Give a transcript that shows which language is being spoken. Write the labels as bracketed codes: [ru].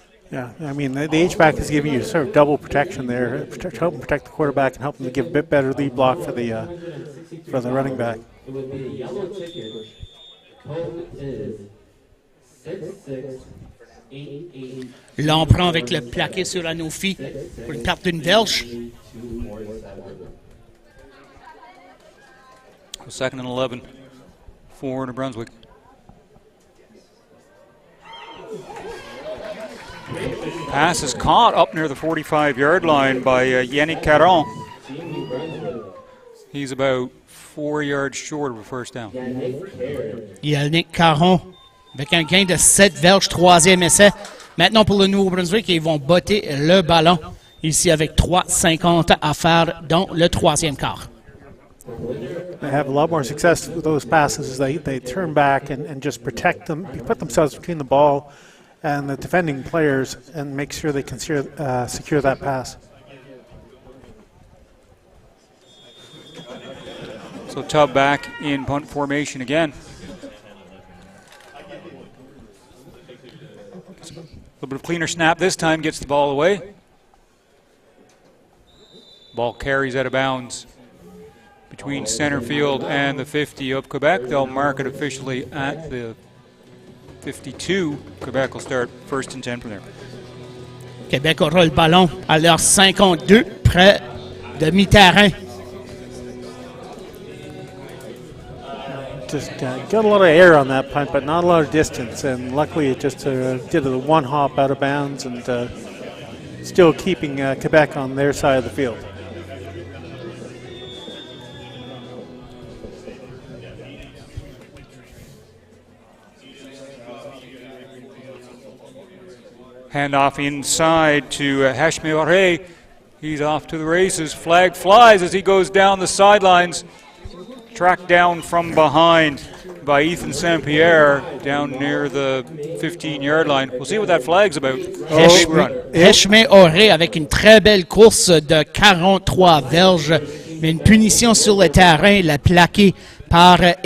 [en] Yeah, I mean, the H-back is giving you sort of double protection there, helping protect the quarterback and helping to give a bit better lead block for the running back. It would be a yellow ticket. Code is 66 [fr] Là, on prend avec le plaqué sur Anofi pour une perte d'une verge. [en] Second and 11 for New Brunswick. Pass is caught up near the 45-yard line by Yannick Caron. He's about 4 yards short of a first down. [fr] Yannick Caron avec un gain de 7 verges, troisième essai. Maintenant pour le Nouveau-Brunswick, ils vont botter le ballon ici avec 3,50 à faire dans le troisième quart. [en] They have a lot more success with those passes. They turn back and just protect them, put themselves between the ball and the defending players and make sure they can secure that pass. So Tubb back in punt formation again. A little bit of cleaner snap this time, gets the ball away. Ball carries out of bounds between center field and the 50 of Quebec. They'll mark it officially at the 52. Quebec will start first and 10 from there. [fr] Québec aura le ballon à leur 52, près de mi-terrain. [en] Just got a lot of air on that punt, but not a lot of distance. And luckily, it just did a one hop out of bounds and still keeping Quebec on their side of the field. Handoff inside to Hashmeore. He's off to the races. Flag flies as he goes down the sidelines. Tracked down from behind by Ethan St. Pierre down near the 15-yard line. We'll see what that flag's about. [fr] Hashmeore avec une très belle course de 43 verges, mais une punition sur le terrain, la plaquée par